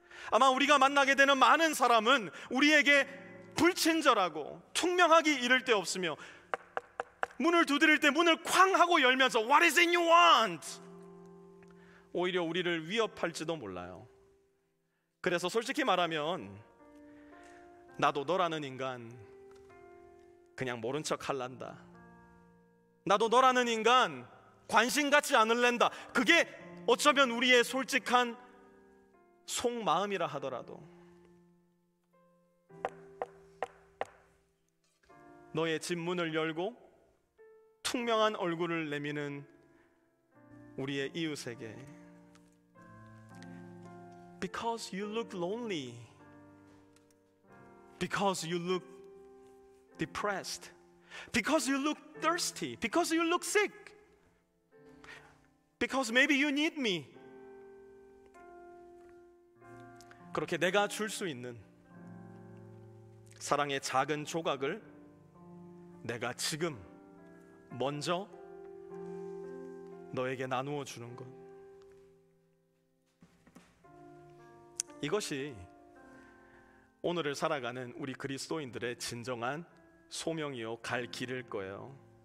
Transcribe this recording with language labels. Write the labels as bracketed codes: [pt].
[ko] 아마 우리가 만나게 되는 많은 사람은 우리에게 불친절하고 투명하기 이를 데 없으며 문을 두드릴 때 문을 쾅 하고 열면서 [en] What is it you want? [ko] 오히려 우리를 위협할지도 몰라요. 그래서 솔직히 말하면 나도 너라는 인간 그냥 모른 척 할란다. 나도 너라는 인간 관심 갖지 않을랜다. 그게 어쩌면 우리의 솔직한 속마음이라 하더라도 너의 집 문을 열고 투명한 얼굴을 내미는 우리의 이웃에게 [en] Because you look lonely, because you look depressed, because you look thirsty, because you look sick, because maybe you need me. [ko] 그렇게 내가 줄 수 있는 사랑의 작은 조각을 내가 지금 먼저 너에게 나누어 주는 것, 이것이 오늘을 살아가는 우리 그리스도인들의 진정한 소명이요 갈 길일 거예요.